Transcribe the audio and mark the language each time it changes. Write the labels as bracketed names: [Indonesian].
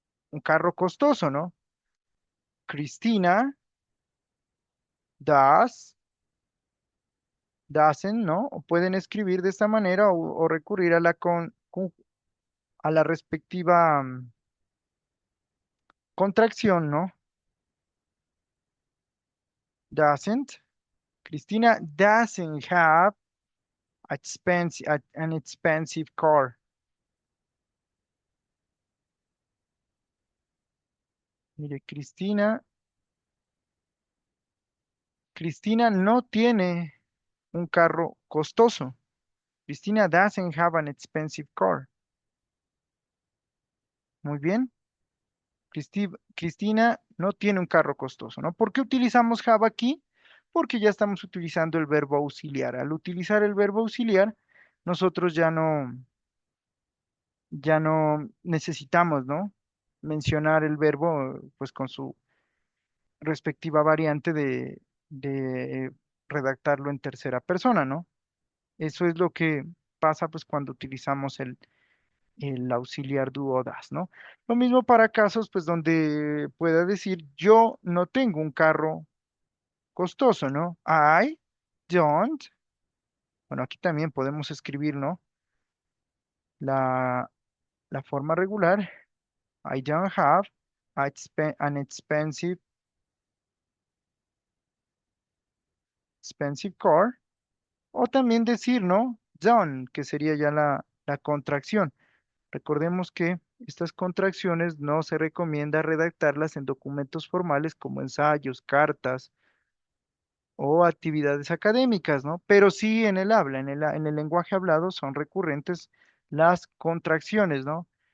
[Spanish] un carro costoso, ¿no? [English] Cristina does, doesn't, [Spanish] ¿no? O pueden escribir de esta manera o recurrir a a la respectiva contracción, ¿no? [English] Doesn't. Cristina doesn't have an expensive car. [Spanish] Mire, Cristina no tiene un carro costoso. [English] Cristina doesn't have an expensive car. [Spanish] Muy bien. Cristina no tiene un carro costoso, ¿no? ¿Por qué utilizamos have aquí? Porque ya estamos utilizando el verbo auxiliar. Al utilizar el verbo auxiliar, nosotros ya no necesitamos, ¿no? Mencionar el verbo, pues con su respectiva variante de redactarlo en tercera persona, ¿no? Eso es lo que pasa, pues, cuando utilizamos el auxiliar do o das, ¿no? Lo mismo para casos, pues, donde pueda decir, yo no tengo un carro costoso, ¿no? [English] I don't. [Spanish] Bueno, aquí también podemos escribir, ¿no? La, la forma regular. [English] I don't have an expensive car. [Spanish] O también decir, ¿no? Don't, que sería ya la contracción. Recordemos que estas contracciones no se recomienda redactarlas en documentos formales como ensayos, cartas o actividades académicas, ¿no? Pero sí en el habla, en el lenguaje hablado son recurrentes las contracciones, ¿no?